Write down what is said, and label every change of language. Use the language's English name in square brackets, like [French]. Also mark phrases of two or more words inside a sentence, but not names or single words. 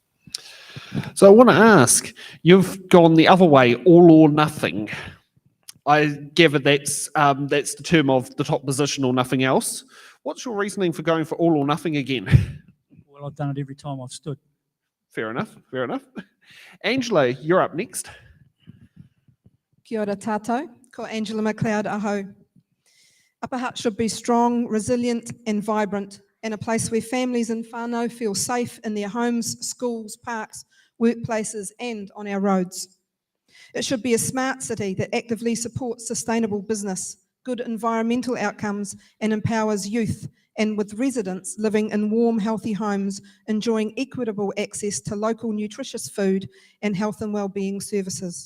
[English] So I want to ask, you've gone the other way, all or nothing. I gather that's the term of the top position or nothing else. What's your reasoning for going for all or nothing again? Well, I've done it every time I've stood. Fair enough, fair enough. Angela, you're up next. [Māori] Kia ora tātou, ko Angela McLeod aho. [English] Upper Hutt should be strong, resilient and vibrant, and a place where families and whānau feel safe in their homes, schools, parks, workplaces and on our roads. It should be a smart city that actively supports sustainable business, good environmental outcomes and empowers youth, and with residents living in warm, healthy homes, enjoying equitable access to local nutritious food and health and wellbeing services.